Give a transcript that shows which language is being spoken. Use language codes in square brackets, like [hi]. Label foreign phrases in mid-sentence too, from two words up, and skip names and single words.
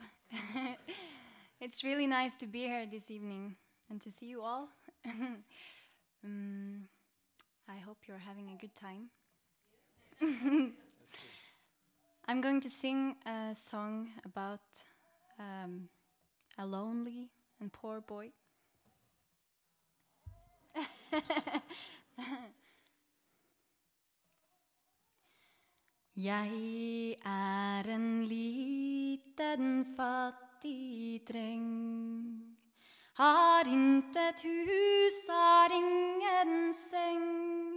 [en] It's really nice to be here this evening and to see you all. I hope you're having a good time. I'm going to sing a song about a lonely and poor boy. [no] Jeg en liten fattig dreng, har intet hus, har ingen seng.